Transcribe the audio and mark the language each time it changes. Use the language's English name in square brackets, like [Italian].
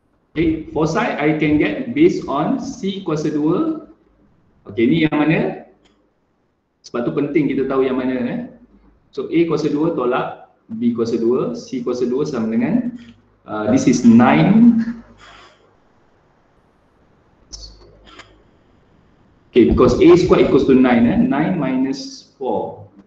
[English] Okay, foci I can get based on C [Malay] kuasa 2. Okay, ni yang mana? Sebab tu penting kita tahu yang mana. So A kuasa 2 tolak B kuasa 2, C kuasa 2 sama dengan [English] this is 9. Okay, because A squared equals to 9, 9 minus 4.